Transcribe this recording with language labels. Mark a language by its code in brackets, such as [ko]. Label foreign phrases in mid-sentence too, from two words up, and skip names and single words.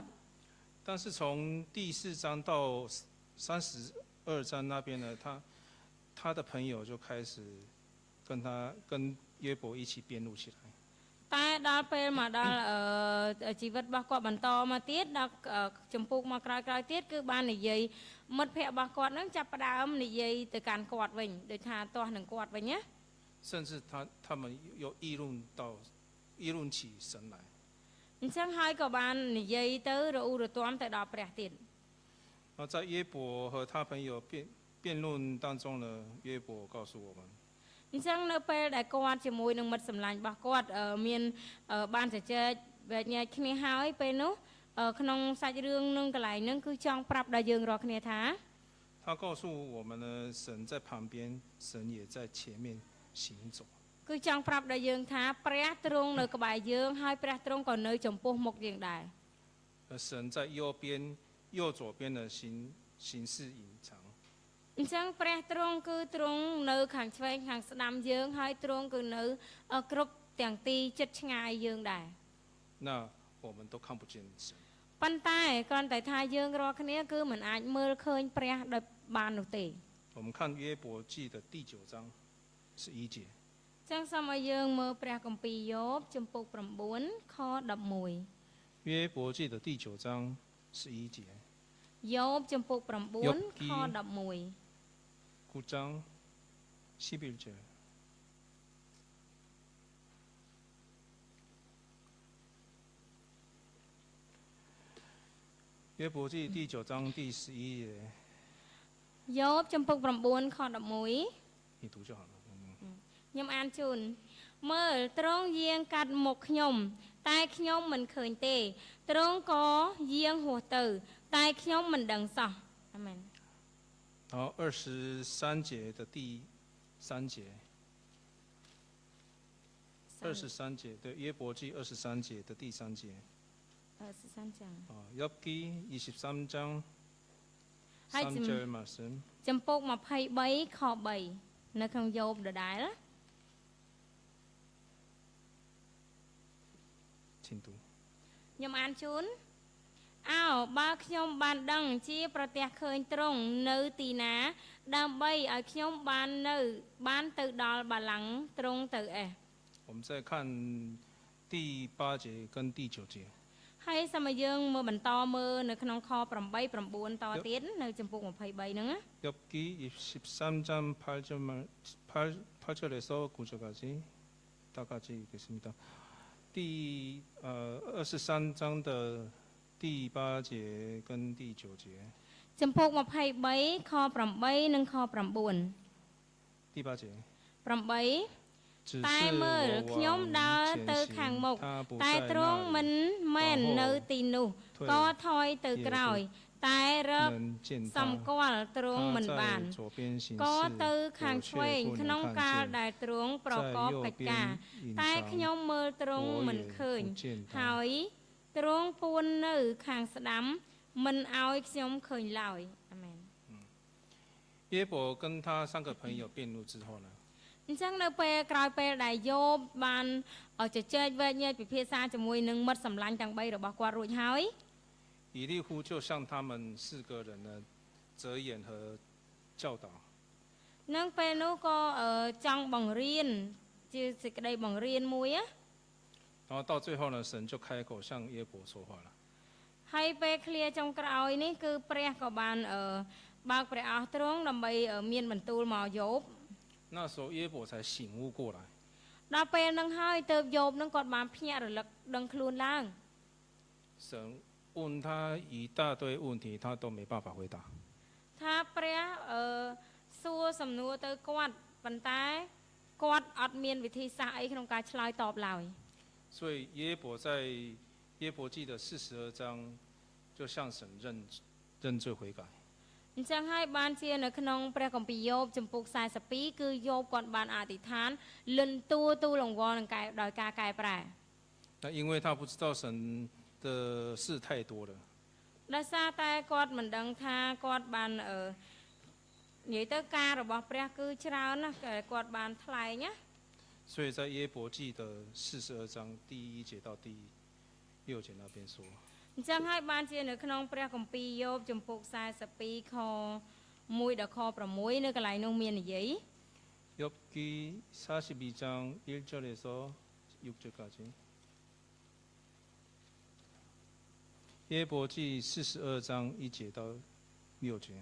[zh] 但是从第4章到32章那边呢，他的朋友就开始跟约伯一起辩论起来。 [km] តែដល់ពេលមកដល់ជីវិតរបស់គាត់បន្តមកទៀតដល់ចម្ពោះមកក្រោយៗទៀតគឺបាននិយាយមិត្តភ័ក្តិរបស់គាត់ហ្នឹងចាប់ផ្ដើមនិយាយទៅកាន់គាត់វិញដូចថាទាស់នឹងគាត់វិញណា [zh] 甚至他们又议论起神来。 [km] អញ្ចឹងហើយក៏បាននិយាយទៅរអ៊ូរទាំទៅដល់ព្រះទៀត [zh] 在约伯和他朋友辩论当中呢，约伯告诉我们。 [km] អញ្ចឹងនៅពេលដែលគាត់ជាមួយនឹងមិត្តសម្លាញ់របស់គាត់មានបានជជែកវែកញែកគ្នាហើយពេលនោះក្នុងសាច់រឿងនឹងកន្លែងហ្នឹងគឺចង់ប្រាប់ដល់យើងរាល់គ្នាថា [zh] 他告诉我们呢，神在旁边，神也在前面行走。 [km] គឺចង់ប្រាប់ដល់យើងថាព្រះទ្រង់នៅក្បែរយើងហើយព្រះទ្រង់ក៏នៅចំពោះមុខយើងដែរ [zh] 神在右左边的行事隐藏。 [km] អញ្ចឹងព្រះទ្រង់គឺទ្រង់នៅខាងឆ្វេងខាងស្ដាំយើងហើយទ្រង់គឺនៅគ្រប់ទាំងទីជិតឆ្ងាយយើងដែរ [zh] 那我们都看不见神。 [km] ប៉ុន្តែគ្រាន់តែថាយើងរាល់គ្នាគឺមិនអាចមើលឃើញព្រះដោយបាននោះទេ [zh] 我们看约伯记的第9章11节。 [km] ចឹងសូមឲ្យយើងមើលព្រះគម្ពីរយោបជំពូក9ខ11 [zh] 约伯记的第9章11节。 [km] យោបជំពូក9ខ11 [ko] 9장 11절。 [zh] 约伯记第9章第11节。 [km] យោបជំពូក9ខ11 [zh] 你读就好了。 [km] ខ្ញុំអានជូនមើលទ្រង់យាងកាត់មុខខ្ញុំតែខ្ញុំមិនឃើញទេទ្រង់ក៏យាងហួសទៅតែខ្ញុំមិនដឹងសោះអាមែន [zh] 然后23节的第3节，23节对约伯记23节的第3节。 23章 [ko] 욥기23장 3절 말씀。 [km] ចំពោះ23ខ3នៅក្នុងយោបដដែលខ្ញុំអានជូនអោបើខ្ញុំបានដឹងជាប្រទះឃើញទ្រង់នៅទីណាដើម្បីឲ្យខ្ញុំបានទៅដល់បល្ល័ង្កទ្រង់ទៅអេះ [zh] 我们再看第8节跟第9节。 [km] ហើយសូមយើងមើលបន្តមើលនៅក្នុងខ8 9តទៀតនៅចំពោះ23ហ្នឹងណា [ko] 욥기 13장 8절에서 9절까지 다 같이 읽겠습니다. [zh] 第23章的第8节跟第9节。 [km] ចំពោះ23ខ8និងខ9 [zh] 第8节。 [km] 8 តែមើលខ្ញុំដើរទៅខាងមុខតែទ្រង់មិនមែននៅទីនោះក៏ថយទៅក្រោយតែរកសម្គាល់ទ្រង់មិនបានក៏ទៅខាងឆ្វេងក្នុងកាលដែលទ្រង់ប្រកបកិច្ចការតែខ្ញុំមើលទ្រង់មិនឃើញហើយទ្រង់ពួននៅខាងស្ដាំមិនឲ្យខ្ញុំឃើញឡើយអាមែន [zh] 约伯跟他3个朋友辩论之后呢， [km] អញ្ចឹងនៅពេលក្រោយពេលដែលយោបបានជជែកវែកញែកពិភាក្សាជាមួយនឹងមិត្តសម្លាញ់ទាំង3របស់គាត់រួចហើយ [zh] 以利户就向他们4个人呢责言和教导。 [km] នឹងពេលនោះក៏ចង់បង្រៀនជាសេចក្តីបង្រៀនមួយណា [zh] 然后到最后呢，神就开口向约伯说话了。 [km] ហើយពេលឃ្លាចុងក្រោយនេះគឺព្រះក៏បានបើកព្រះអស់ទ្រង់ដើម្បីមានបន្ទូលមកយោប [zh] 那时候约伯才醒悟过来。 [km] ដល់ពេលហ្នឹងហើយទើបយោបហ្នឹងគាត់បានភ្ញាក់រលឹកដឹងខ្លួនឡើង [zh] 神问他一大堆问题，他都没办法回答。 [km] ថាព្រះសួរសំណួរទៅគាត់ប៉ុន្តែគាត់អត់មានវិធីសាស្ត្រអីក្នុងការឆ្លើយតបឡើយ [zh] 所以约伯在约伯记的42章就向神认罪悔改。 [km] អចឹងហើយបានជានៅក្នុងព្រះគម្ពីរយោបចំពុក42គឺយោបគាត់បានអធិដ្ឋានលិនតួទូលង្វល់នឹងដោយការកែប្រែ [zh] 那因为他不知道神的事太多了。 [km] ដោយសារតែគាត់មិនដឹងថាគាត់បាននិយាយទៅការរបស់ព្រះគឺច្រើនណាស់គាត់បានថ្លែងណា [zh] 所以在约伯记的42章第1节到第6节那边说。 [km] អញ្ចឹងហើយបានជានៅក្នុងព្រះគម្ពីរយោបចំពុក42ខ1ដល់ខ6នៅកន្លែងនោះមាននិយាយ [ko] 욥기42장 1절에서 6절까지 [zh] 约伯记42章1节到6节